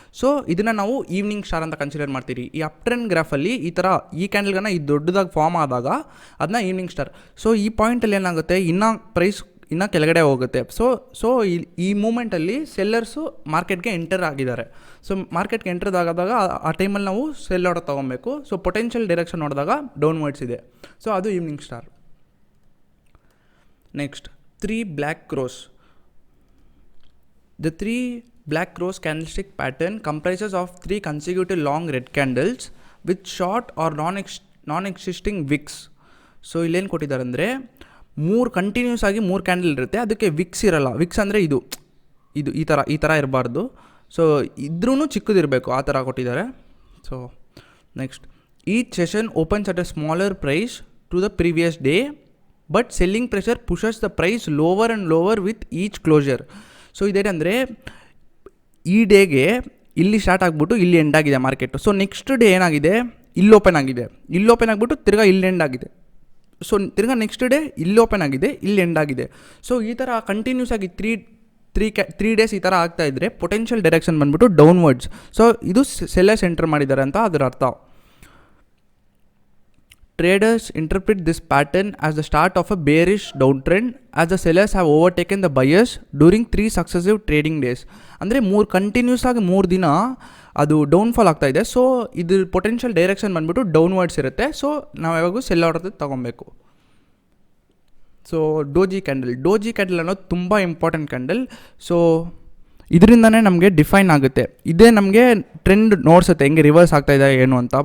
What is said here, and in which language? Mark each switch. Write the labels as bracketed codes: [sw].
[kn] So ಇದನ್ನು ನಾವು evening star ಅಂತ ಕನ್ಸಿಡರ್ ಮಾಡ್ತೀರಿ. ಈ ಅಪ್ ಟ್ರೆಂಡ್ ಗ್ರಾಫಲ್ಲಿ ಈ ಥರ ಈ ಕ್ಯಾಂಡಲ್ಗನ್ನ ಈ ದೊಡ್ಡದಾಗಿ ಫಾರ್ಮ್ ಆದಾಗ ಅದನ್ನ ಈವ್ನಿಂಗ್ ಸ್ಟಾರ್. ಸೊ ಈ ಪಾಯಿಂಟಲ್ಲಿ ಏನಾಗುತ್ತೆ, ಇನ್ನೂ ಕೆಳಗಡೆ ಹೋಗುತ್ತೆ. ಸೊ ಈ ಮೂಮೆಂಟಲ್ಲಿ ಸೆಲ್ಲರ್ಸು ಮಾರ್ಕೆಟ್ಗೆ ಎಂಟರ್ ಆಗಿದ್ದಾರೆ. ಸೊ ಮಾರ್ಕೆಟ್ಗೆ ಎಂಟರ್ ಆದಾಗ ಆ ಟೈಮಲ್ಲಿ ನಾವು ಸೆಲ್ ಆರ್ಡರ್ ತೊಗೊಬೇಕು. ಸೊ ಪೊಟೆನ್ಷಿಯಲ್ ಡೈರೆಕ್ಷನ್ ನೋಡಿದಾಗ ಡೌನ್ವರ್ಡ್ಸ್ ಇದೆ. ಸೊ ಅದು evening star. [en] Next, 3 black crows. The 3 black crows candlestick pattern comprises of 3 consecutive long red candles with short or non-existing wicks. [kn] So ಇಲ್ಲೇನು ಕೊಟ್ಟಿದ್ದಾರೆ ಅಂದರೆ, 3 ಕಂಟಿನ್ಯೂಸ್ ಆಗಿ 3 ಕ್ಯಾಂಡಲ್ ಇರುತ್ತೆ, ಅದಕ್ಕೆ ವಿಕ್ಸ್ ಇರಲ್ಲ. ವಿಕ್ಸ್ ಅಂದರೆ ಇದು ಈ ಥರ ಇರಬಾರ್ದು. ಸೊ ಇದ್ರೂ ಚಿಕ್ಕದಿರಬೇಕು, ಆ ಥರ ಕೊಟ್ಟಿದ್ದಾರೆ. [en] So next, each session opens at a smaller price to the previous day but selling pressure pushes the price lower and lower with each closer. [kn] So ಇದೇನಂದರೆ, ಈ ಡೇಗೆ ಇಲ್ಲಿ ಸ್ಟಾರ್ಟ್ ಆಗಿಬಿಟ್ಟು ಇಲ್ಲಿ ಎಂಡ್ ಆಗಿದೆ ಮಾರ್ಕೆಟು. ಸೊ ನೆಕ್ಸ್ಟ್ ಡೇ ಏನಾಗಿದೆ, ಇಲ್ಲಿ open ಆಗಿದೆ, ಇಲ್ಲಿ ಓಪನ್ ಆಗಿಬಿಟ್ಟು ತಿರ್ಗಾ ಇಲ್ಲಿ ಎಂಡ್ ಆಗಿದೆ. ಸೊ ತಿರ್ಗಾ ನೆಕ್ಸ್ಟ್ ಡೇ ಇಲ್ಲಿ ಓಪನ್ ಆಗಿದೆ, ಇಲ್ಲಿ ಎಂಡ್ ಆಗಿದೆ. ಸೊ ಈ ಥರ ಕಂಟಿನ್ಯೂಸ್ ಆಗಿ ತ್ರೀ ಡೇಸ್ ಈ ಥರ ಆಗ್ತಾಯಿದ್ರೆ ಪೊಟೆನ್ಷಿಯಲ್ ಡೈರೆಕ್ಷನ್ ಬಂದ್ಬಿಟ್ಟು ಡೌನ್ವರ್ಡ್ಸ್. ಸೊ ಇದು ಸೆಲ್ಲರ್ಸ್ ಎಂಟರ್ ಮಾಡಿದ್ದಾರೆ ಅಂತ ಅದರ ಅರ್ಥ. [en] Traders interpret this pattern as the start of a bearish downtrend as the sellers have overtaken the buyers during 3 successive trading days. [kn] ಅಂದರೆ 3 ಕಂಟಿನ್ಯೂಸ್ ಆಗಿ 3 ದಿನ ಅದು ಡೌನ್ಫಾಲ್ ಆಗ್ತಾ ಇದೆ. ಸೊ ಇದು ಪೊಟೆನ್ಷಿಯಲ್ ಡೈರೆಕ್ಷನ್ ಬಂದ್ಬಿಟ್ಟು ಡೌನ್ವರ್ಡ್ಸ್ ಇರುತ್ತೆ. ಸೊ ನಾವು ಯಾವಾಗೂ ಸೆಲ್ ಆರ್ಡರ್ ತೊಗೊಬೇಕು. ಸೊ ಡೋಜಿ ಕ್ಯಾಂಡಲ್ ಅನ್ನೋದು ತುಂಬ ಇಂಪಾರ್ಟೆಂಟ್ ಕ್ಯಾಂಡಲ್. ಸೊ ಇದರಿಂದನೇ ನಮಗೆ ಡಿಫೈನ್ ಆಗುತ್ತೆ, ಇದೇ ನಮಗೆ ಟ್ರೆಂಡ್ ನೋಡ್ಸುತ್ತೆ ಹೆಂಗೆ ರಿವರ್ಸ್ ಆಗ್ತಾಯಿದೆ ಏನು ಅಂತ.